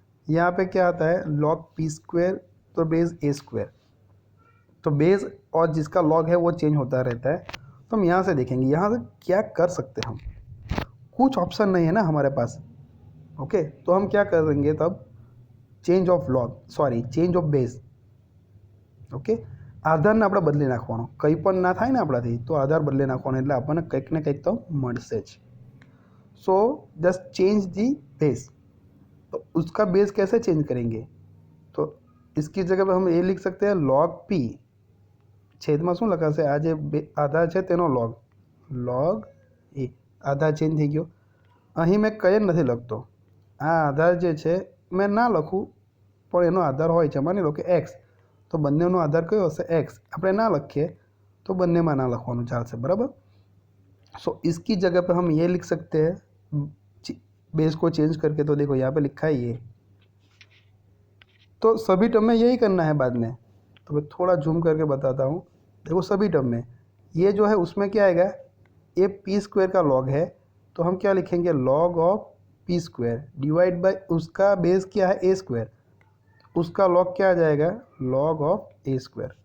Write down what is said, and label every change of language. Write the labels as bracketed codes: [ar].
[hi] यहाँ पे क्या आता है, log p स्क्वायर तो बेस a स्क्वायर, तो बेस और जिसका log है वो चेंज होता रहता है। तो हम यहाँ से देखेंगे, यहाँ से क्या कर सकते हैं हम, कुछ ऑप्शन नहीं है ना हमारे पास। ओके, तो हम क्या करेंगे तब, change of log, sorry change of base. [gu] Okay, આધારને આપણે બદલી નાખવાનો, કંઈ પણ ના થાય ને આપણાથી, તો આધાર બદલી નાખવાનો, એટલે આપણને કંઈક ને કંઈક તો મળશે જ। [hi] So just change the base, तो उसका बेस कैसे चेंज करेंगे, तो इसकी जगह पे हम ये लिख सकते हैं log p, [gu] છેદમાં શું લખાશે, આ જે આધાર છે તેનો log એ, આધાર ચેન્જ થઈ ગયો। અહીં મેં કંઈ જ નથી લખતો, આ આધાર જે છે મેં ના લખું, પણ એનો આધાર હોય છે, માની લો કે એક્સ, તો બંનેનો આધાર કયો હશે, એક્સ। આપણે ના લખીએ તો બંનેમાં ના લખવાનું ચાલશે, બરાબર। [hi] सो इसकी जगह पे हम ये लिख सकते हैं बेस को चेंज करके, तो देखो यहाँ पे लिखा है ये, तो सभी टर्म में यही करना है बाद में। तो मैं थोड़ा जूम करके बताता हूँ, देखो सभी टर्म में ये जो है उसमें क्या आएगा, ये पी स्क्वायर का लॉग है, तो हम क्या लिखेंगे, log of P square divide by उसका बेस क्या है ए स्क्वायर, उसका लॉग क्या आ जाएगा, लॉग ऑफ ए स्क्वायर।